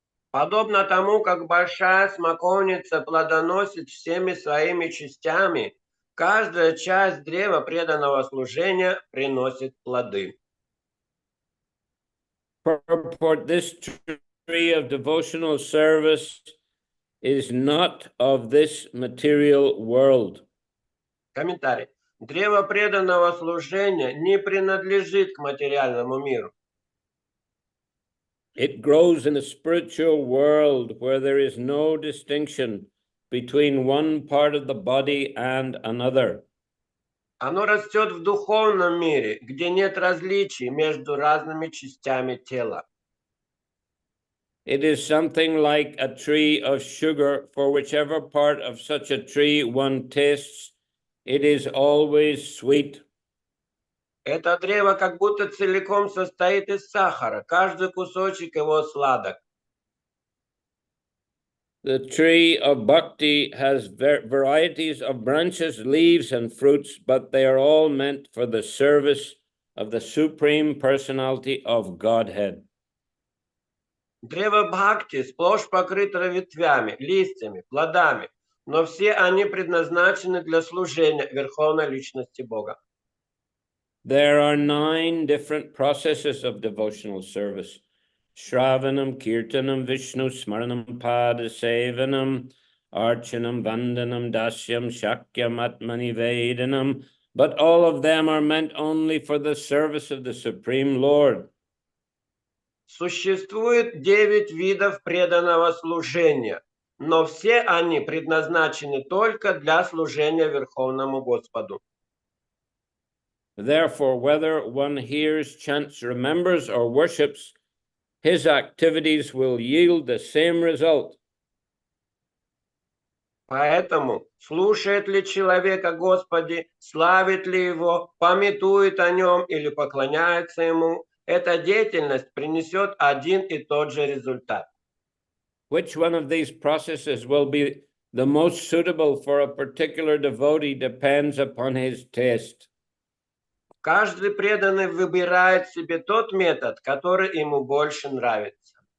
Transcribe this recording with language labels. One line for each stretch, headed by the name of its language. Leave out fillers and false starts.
Russian: Подобно тому, как большая смоковница плодоносит всеми своими частями, каждая часть древа преданного служения приносит плоды.
English: Purport: this tree of devotional service is not of this material world.
Russian: Комментарий. Древо преданного служения не принадлежит к материальному миру.
English: It grows in a spiritual world where there is no distinction between one part of the body and another.
Russian: Оно растет в духовном мире, где нет различий между разными частями тела.
English: It is something like a tree of sugar, for whichever part of such a tree one tastes, it is always sweet.
Russian: Это древо как будто целиком состоит из сахара, каждый кусочек его сладок.
English: The tree of bhakti has varieties of branches, leaves, and fruits, but they are all meant for the service of the Supreme Personality of Godhead.
Russian: Древо бхакти сплошь покрыто ветвями, листьями, плодами, но все они предназначены для служения Верховной Личности Бога.
English: There are 9 different processes of devotional service.
Sanskrit: Shravanam, Kirtanam, Vishnu, Smaranam, Padasevanam, Archanam, Vandanam, Dasyam, Shakyam, Atmanivedanam,
English: but all of them are meant only for the service of the Supreme Lord.
Russian: Существует 9 видов преданного служения, но все они предназначены только для служения Верховному Господу.
English: Therefore, whether one hears, chants, remembers, or worships, his activities will yield the same result.
Russian: Поэтому, слушает ли человек о Господе, славит ли Его, памятует о Нем или поклоняется Ему, эта деятельность принесет один и тот же результат.
English: Which one of these processes will be the most suitable for a particular devotee depends upon his taste.
Russian: Каждый преданный выбирает себе тот метод, который ему больше нравится.